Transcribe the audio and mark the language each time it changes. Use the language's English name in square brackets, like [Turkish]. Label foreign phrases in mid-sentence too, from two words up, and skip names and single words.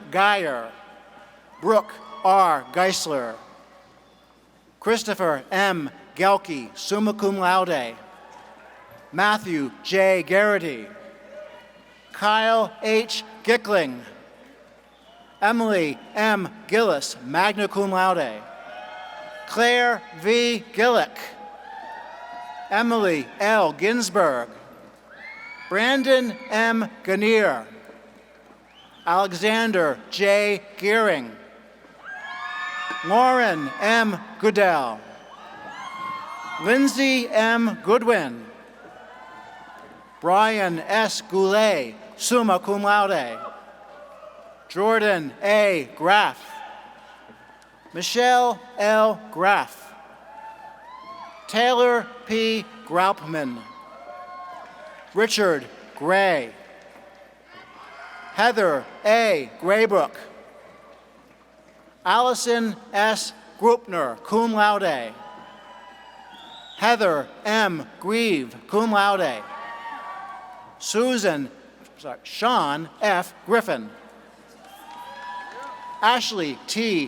[English] Geyer, Brooke R. Geisler, Christopher M. Gelke, [Latin] summa cum laude, [English] Matthew J. Garrity, Kyle H. Gickling, Emily M. Gillis, [Latin] magna cum laude, [English] Claire V. Gillick, Emily L. Ginsberg, Brandon M. Ganier, Alexander J. Gearing, Lauren M. Goodell, Lindsay M. Goodwin, Brian S. Goulet, [Latin] summa cum laude, [English] Jordan A. Graff, Michelle L. Graff, Taylor P. Graupman, Richard Gray, Heather A. Graybrook, Allison S. Grupner, [Latin] cum laude, [English] Heather M. Grieve, [Latin] cum laude, [English] Sean F. Griffin, Ashley T.